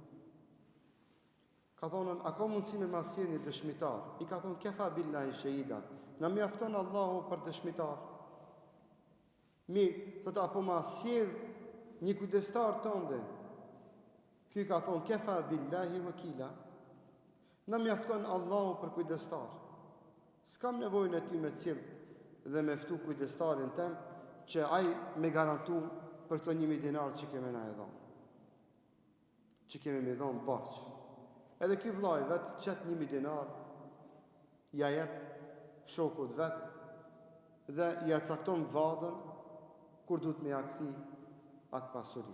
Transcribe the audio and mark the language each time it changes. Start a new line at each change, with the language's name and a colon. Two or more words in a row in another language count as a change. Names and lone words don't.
Albanian: Ka thonë, a ka mundësi me masjell një dëshmitar? I ka thonë,
Arabic: كفى بالله شهيدا,
Albanian: na mjafton Allahu për dëshmitar. Mirë, thotë, apo masjell një kujdestar tënde? Ky ka thonë,
Arabic: كفى بالله وكيلا,
Albanian: na mjafton Allahu për kujdestar. S'kam nevojën e ty me cilë dhe me ftu kujdestarin tem, që ai me garantu për këto 1000 dinar që keme na e dhonë. Që keme me dhonë barq. Edhe ky vllai vet qet 1000 dinar, ja jep shokut vet dhe ja cakton vadën kur duhet me ja kthi atë pasuri.